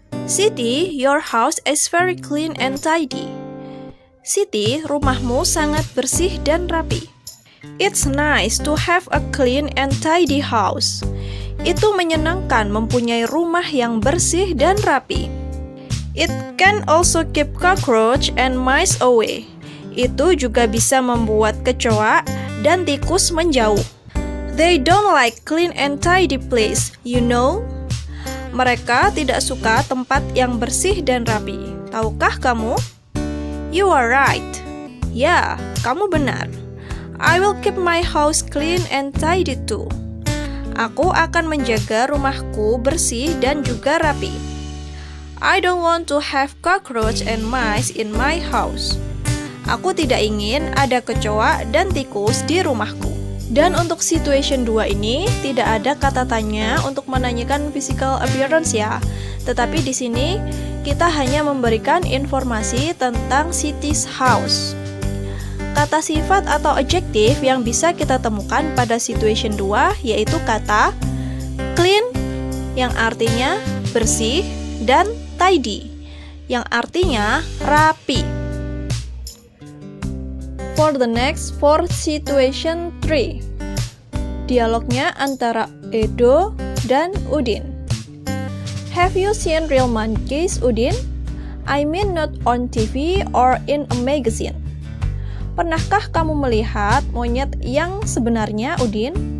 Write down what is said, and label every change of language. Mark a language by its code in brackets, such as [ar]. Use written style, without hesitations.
[en] Siti, your house is very clean and tidy. [id] Siti, rumahmu sangat bersih dan rapi. [en] It's nice to have a clean and tidy house. [id] Itu menyenangkan mempunyai rumah yang bersih dan rapi. [en] It can also keep cockroach and mice away. [id] Itu juga bisa membuat kecoa dan tikus menjauh. [en] They don't like clean and tidy place, you know? [id] Mereka tidak suka tempat yang bersih dan rapi. Tahukah kamu? [en] You are right. [id] Ya, kamu benar. [en] I will keep my house clean and tidy too. [id] Aku akan menjaga rumahku bersih dan juga rapi. [en] I don't want to have cockroach and mice in my house. [id] Aku tidak ingin ada kecoa dan tikus di rumahku. Dan untuk situation 2 ini tidak ada kata tanya untuk menanyakan [en] physical appearance [id] ya. Tetapi di sini kita hanya memberikan informasi tentang [en] Siti's house. [id] Kata sifat atau adjektif yang bisa kita temukan pada situation 2 yaitu kata clean yang artinya bersih dan tidy yang artinya rapi. [en] For the next, for situation 3, [id] dialognya antara Edo dan Udin. [en] Have you seen real monkeys, Udin? I mean not on TV or in a magazine. [id] Pernahkah kamu melihat monyet yang sebenarnya, Udin?